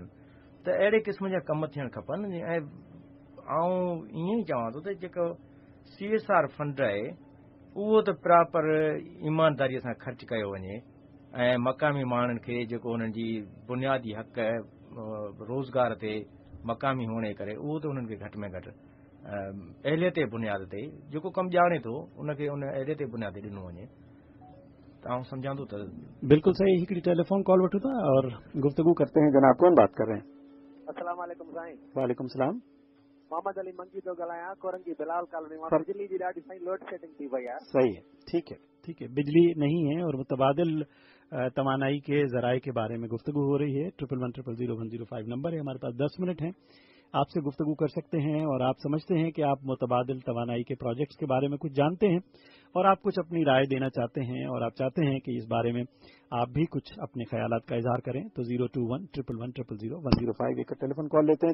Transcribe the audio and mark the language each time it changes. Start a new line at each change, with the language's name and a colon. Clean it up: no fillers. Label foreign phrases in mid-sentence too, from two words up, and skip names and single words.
Sindhi: त अहिड़े क़िस्म जा कम थियणु खपनि। ऐं आऊं ईअं ई चवां थो त जेको CSR फंड आहे उहो त प्रॉपर ईमानदारीअ सां ख़र्च कयो वञे ऐं मक़ामी माण्हुनि खे जेको हुननि जी बुनियादी हक़ रोज़गार ते मक़ामी हुअण करे उहो त उन्हनि खे घटि में घटि अहलियत बुनियाद ते जेको कमु ॼाणे थो उनखे उन अहलियत बुनियाद ते ॾिनो वञे। आऊं सम्झां थो त
Urdu: بالکل صحیح.
Sindhi: हिकिड़ी टेलीफोन कॉल वठूं था
Urdu: اور گفتگو کرتے ہیں۔ جناب، کون بات کر رہے ہیں?
Arabic: السلام عليكم साईं। وعليكم السلام.
Sindhi: मोहम्मद अली मंगी तो ॻाल्हायां, कोरंगी बिलाल कॉलोनी मां। बिजली जी ॾाढी साईं
English: load shedding
Sindhi: थी वई आहे।
Urdu: صحیح ہے، ٹھیک ہے، ٹھیک ہے. بجلی نہیں ہے اور متبادل توانائی کے ذرائع کے بارے میں گفتگو ہو رہی ہے. 11000105 نمبر ہے ہمارے پاس. 10 منٹ ہیں، آپ سے گفتگو کر سکتے ہیں اور آپ سمجھتے ہیں کہ آپ متبادل توانائی کے پروجیکٹس کے بارے میں کچھ جانتے ہیں اور آپ کچھ اپنی رائے دینا چاہتے ہیں اور آپ چاہتے ہیں کہ اس بارے میں آپ بھی کچھ اپنے خیالات کا اظہار کریں، تو 021-111-000-105 ایک ٹیلیفون کال لیتے ہیں.